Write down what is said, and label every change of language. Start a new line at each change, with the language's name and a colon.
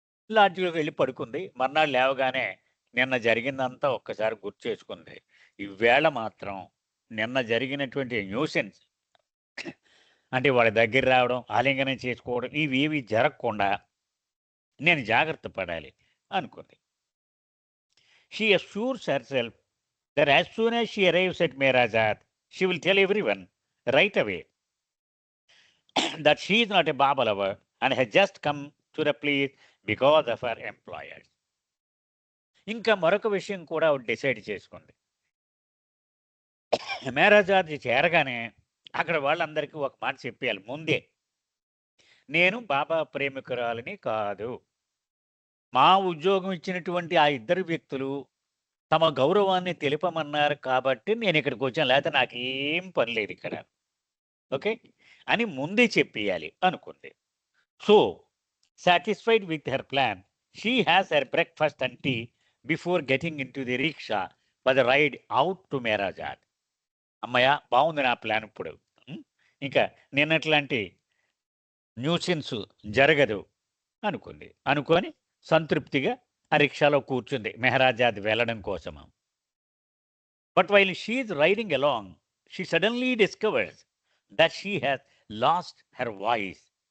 Telugu: లాడ్జిలోకి వెళ్ళి పడుకుంది. మర్నాడు లేవగానే నిన్న జరిగిందంతా ఒక్కసారి గుర్తు చేసుకుంది. ఈవేళ మాత్రం నిన్న జరిగినటువంటి న్యూసెన్స్ అంటే వాళ్ళ దగ్గర రావడం, ఆలింగనం చేసుకోవడం ఇవేవి జరగకుండా నేను జాగ్రత్త పడాలి అనుకుంది.
English: She assures herself that as soon as she arrives at Meherabad she will tell everyone right away that she is not a Baba lover and has just come to the place because of her employers.
Telugu: ఇంకా మరొక విషయం కూడా ఆవిడ decide చేసుకుంది. మెహరాబాద్ చేరగానే అక్కడ వాళ్ళందరికీ ఒక మాట చెప్పేయాలి ముందే, నేను బాబా ప్రేమికురాలిని కాదు. మా ఉద్యోగం ఇచ్చినటువంటి ఆ ఇద్దరు వ్యక్తులు తమ గౌరవాన్ని తెలుపమన్నారు కాబట్టి నేను ఇక్కడికి వచ్చాను, లేకపోతే నాకేం పని లేదు ఇక్కడ, ఓకే అని ముందే చెప్పేయాలి అనుకుంది.
English: So satisfied with her plan, she has her breakfast and tea before getting into the rickshaw for the ride out to Mehrabad.
Telugu: అమ్మయ్య బాగుంది నా ప్లాన్ ఇప్పుడు. ఇంకా నిన్నట్లాంటి న్యూసెన్స్ జరగదు అనుకుంది. అనుకొని సంతృప్తిగా ఆ రిక్షాలో కూర్చుంది మెహరాబాద్ వెళ్ళడం కోసం.
English: But while she is riding along she suddenly discovers that she has lost her voice.